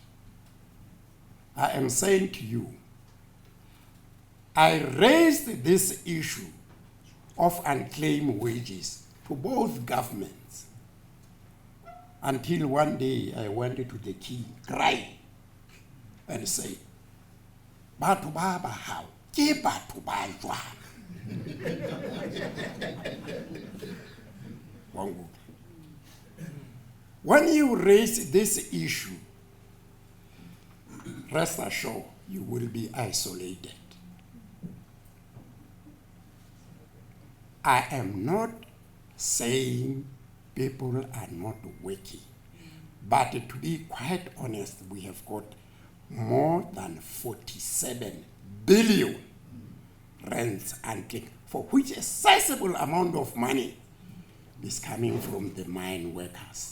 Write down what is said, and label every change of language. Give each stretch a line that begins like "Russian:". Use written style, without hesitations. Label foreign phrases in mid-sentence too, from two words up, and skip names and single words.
English: I am saying to you, I raised this issue of unclaimed wages to both governments until one day I went to the king, crying, and said,
Southern Sotho: "Batho ba ba hao, ke batho ba jwang?"
English: When you raise this issue, rest assured you will be isolated. I am not saying people are not working, but to be quite honest, we have got more than 47 billion rands and for which a sizable amount of money is coming from the mine workers.